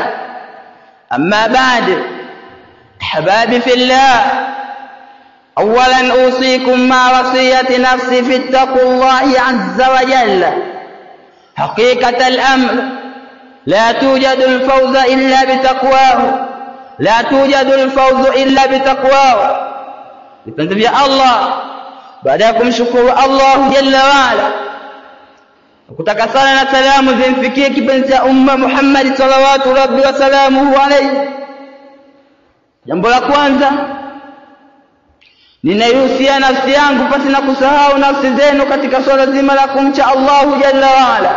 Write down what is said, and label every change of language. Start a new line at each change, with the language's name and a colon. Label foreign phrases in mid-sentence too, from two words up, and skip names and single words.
Arabic: أما بعد، أحبابي في الله، أولا أوصيكم مع وصية نفسي في اتقوا الله عز وجل. حقيقة الأمر لا توجد الفوز إلا بتقواه، لا توجد الفوز إلا بتقواه.
Swahili: Vipenzi vya Allah, baada ya kumshukuru Allah
Arabic: جل وعلا,
Swahili: kutaka sala na salamu zimfikie kipenzi cha umma Muhammad
Arabic: صلى الله ربي وسلامه عليه.
Swahili: Jambo la kwanza, ninaihusia nafsi yangu pasi na kusahau nafsi zenu katika swala zima la kumcha Allah
Arabic: جل وعلا.